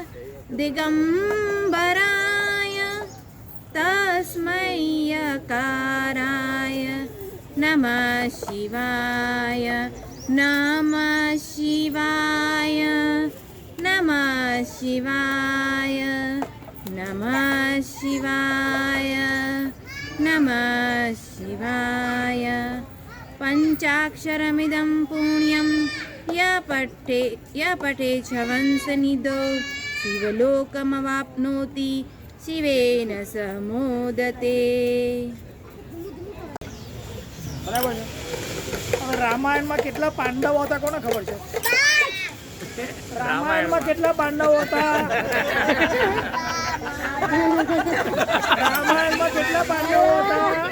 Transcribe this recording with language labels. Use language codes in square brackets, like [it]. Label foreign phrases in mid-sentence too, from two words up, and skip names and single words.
[sa] दिगम्बराय तस्मै यकाराय नमः शिवाय नमः शिवाय नमः शिवाय नमः शिवाय नमः शिवाय पञ्चाक्षरमिदं पुण्यं य पठे च वंशनिधौ शिवलोकमवाप्नोति शिवेन सह मोदते. [gu] બરાબર છે. હવે રામાયણમાં કેટલા પાંડવો હતા કોને ખબર છે? રામાયણમાં કેટલા પાંડવો હતા? રામાયણમાં કેટલા પાંડવો હતા?